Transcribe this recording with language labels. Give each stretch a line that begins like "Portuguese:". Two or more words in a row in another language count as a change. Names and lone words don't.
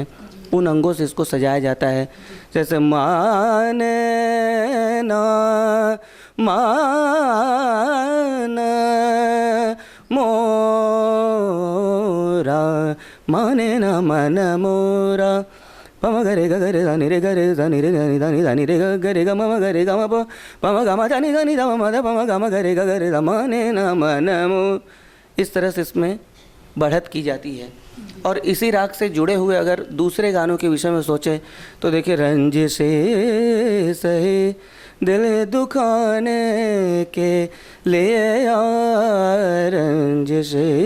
Hindi: उन अंगों से इसको सजाया जाता है। जैसे माने ना मान मोरा, माने ना मन मोरा, पम गरे गरे दानी रे गरे दानी रे दानी दानी दानी रे गरे ग मम गरे ग म पम ग म दानी दानी द म द पम ग म गरे ग गरे द, माने ना मन मो। इस तरह से इसमें बढ़त की जाती है। और इसी राग से जुड़े हुए अगर दूसरे गानों के विषय में सोचें तो देखिए, रंज से सहे दिल दुखाने के लिए यार, रंज से